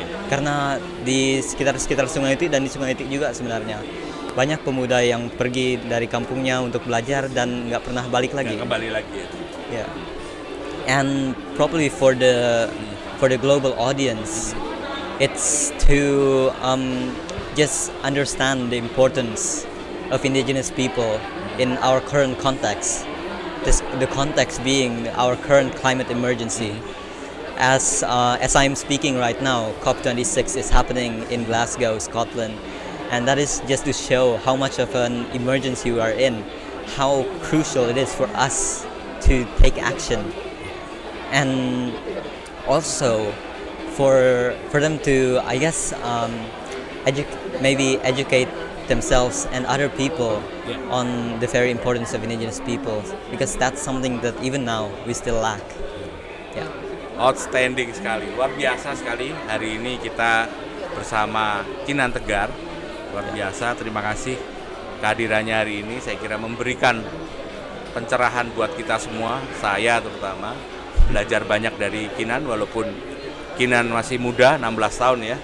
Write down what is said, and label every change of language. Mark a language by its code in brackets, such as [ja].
[id] Karena di sekitar Sungai Itik dan di Sungai Itik juga sebenarnya banyak pemuda yang pergi dari kampungnya untuk belajar dan nggak pernah balik lagi. Ya. [en] And probably for the global audience, it's to just understand the importance of indigenous people in our current context. The context being our current climate emergency. As I'm speaking right now, COP26 is happening in Glasgow, Scotland, and that is just to show how much of an emergency we are in, how crucial it is for us to take action, and also for them to, I guess, educate themselves and other people on the very importance of indigenous people, because that's something that even now we still lack. Yeah. [id] Outstanding sekali, luar biasa sekali. Hari ini kita bersama Kinan Tegar, luar biasa. Terima kasih kehadirannya hari ini. Saya kira memberikan pencerahan buat kita semua, saya terutama belajar banyak dari Kinan, walaupun Kinan masih muda, 16 tahun ya.